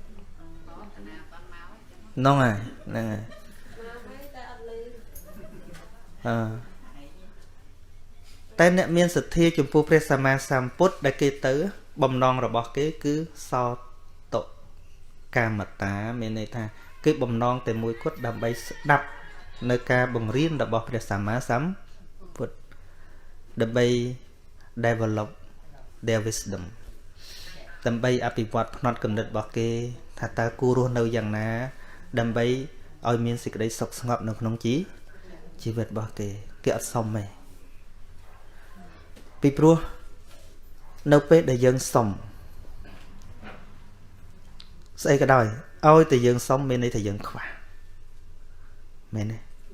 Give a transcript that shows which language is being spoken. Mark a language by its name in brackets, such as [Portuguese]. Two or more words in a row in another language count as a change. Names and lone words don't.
[Khmer] ហ្នឹងហើយតែអ្នកមានសទ្ធាចំពោះព្រះសម្មាសម្ពុទ្ធដែលគេទៅបំណងរបស់គេគឺសោតកាមតាមានន័យ ថាគេបំណងតែមួយគត់ដើម្បីស្ដាប់នៅការបង្រៀនរបស់ព្រះសម្មាសម្ពុទ្ធដើម្បី [English] develop their wisdom [Khmer] ដើម្បីអភិវឌ្ឍផ្នត់គំនិតរបស់គេថាតើគួររស់នៅយ៉ាងណាដើម្បីឲ្យមានសេចក្តីសុខស្ងប់នៅក្នុងជីវិតរបស់គេអត់សុំទេ ពីព្រោះនៅពេលដែលយើងសុំស្អីក៏ដោយឲ្យតែយើងសុំមានន័យថាយើងខ្វះមែនទេ